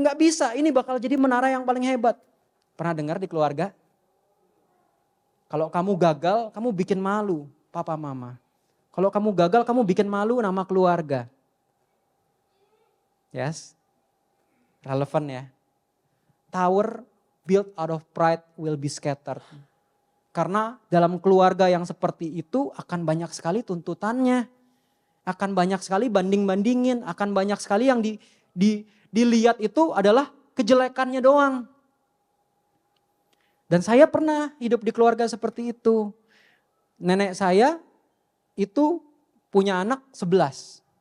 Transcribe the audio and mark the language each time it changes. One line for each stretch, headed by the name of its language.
Indonesian: Nggak bisa, ini bakal jadi menara yang paling hebat. Pernah dengar di keluarga? Kalau kamu gagal, kamu bikin malu papa mama. Kalau kamu gagal, kamu bikin malu nama keluarga. Yes, relevan ya.
English: Tower built out of pride will be scattered.
Indonesian: Karena dalam keluarga yang seperti itu akan banyak sekali tuntutannya. Akan banyak sekali banding-bandingin. Akan banyak sekali yang dilihat itu adalah kejelekannya doang. Dan saya pernah hidup di keluarga seperti itu. Nenek saya itu punya anak 11.